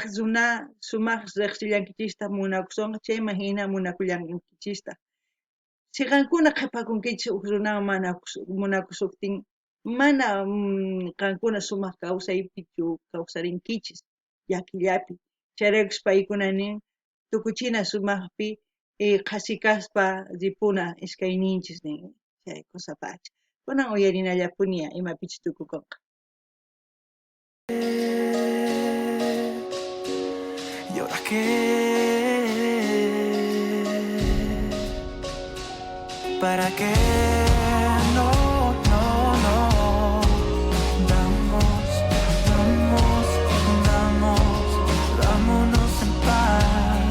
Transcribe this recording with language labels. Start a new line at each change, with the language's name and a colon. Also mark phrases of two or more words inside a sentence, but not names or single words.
Quechua: runa sumaq riqsillankichista munakusunqa chayman hina munakullankichista si qankuna qhipakunkichis uq runawan mana munakusuqtin mana qankuna sumaq kawsaypichu kawsarinkichis llakillapi chayraykus paykuna nin tukuchina sumaqpi qasi kaspa ripuna iskayninchis nin chay kusapacha kunan uyarinallapuni imapichis tukukunqa.
Spanish: ¿Y ahora qué? ¿Para qué? No, no, no. Vámonos en paz.